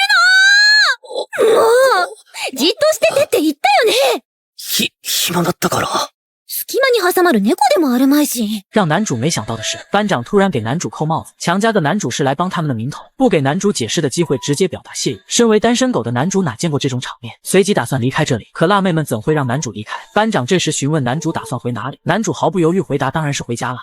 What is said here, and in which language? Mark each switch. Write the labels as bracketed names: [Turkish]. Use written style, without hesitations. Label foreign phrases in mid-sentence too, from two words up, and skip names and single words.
[Japanese] もうじっとしててって言ったよね。暇だったから。隙間に挟まる猫でもあるまいし。 [Chinese] 让男主没想到的是，班长突然给男主扣帽子，强加个男主是来帮他们的名头，不给男主解释的机会，直接表达谢意。身为单身狗的男主哪见过这种场面，随即打算离开这里。可辣妹们怎会让男主离开？班长这时询问男主打算回哪里，男主毫不犹豫回答当然是回家了。